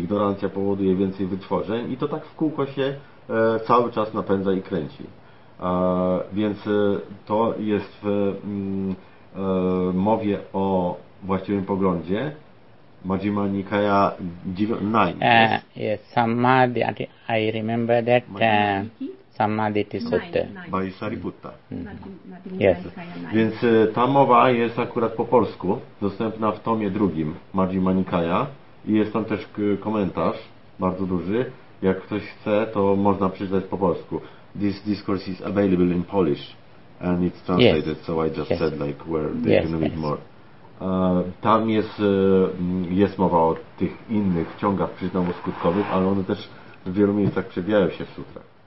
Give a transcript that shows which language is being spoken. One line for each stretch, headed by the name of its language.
Polish: Ignorancja powoduje więcej wytworzeń i to tak w kółko się cały czas napędza i kręci. Więc to jest w mowie o właściwym poglądzie Majjhima Nikaya 9.
English: Yes, Samadhi. I remember that Samadhi Sutta. By Sariputta. Yes.
Polish: Więc ta mowa jest akurat po polsku, dostępna w tomie drugim Majjhima Nikaya i jest tam też komentarz bardzo duży. Jak ktoś chce, to można przeczytać po polsku.
English: This discourse is available in Polish and it's translated, yes. So I just yes. said like where they yes, can read yes. more.
Polish: Tam jest, jest mowa o tych innych ciągach przyczynowo-skutkowych, ale one też w wielu miejscach przewijają się w sutrach.